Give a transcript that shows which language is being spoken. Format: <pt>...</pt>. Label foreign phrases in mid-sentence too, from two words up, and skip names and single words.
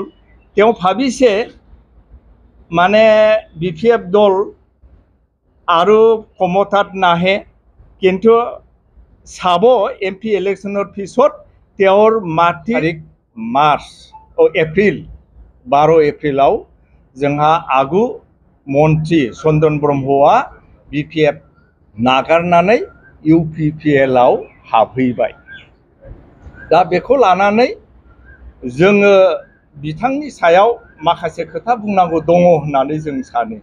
<as>তেওঁ ভাবিছে মানে BPF দল আৰু ক্ষমতাত নাহে, কিন্তু চাব MP ইলেকশ্যনৰ পিছত তেওঁৰ এপ্ৰিল 12 এপ্ৰিলাव</as> <brx>जोंहा आगु मन्त्रि चन्दन ब्रह्मआ BPF नागारनानै UPPL आव हाबहैबाय। दा बेखौ लानानै जोङो बिथांनि सायाव माखासे खोथा बुंनांगौ दङ होननानै जों सानो।</brx>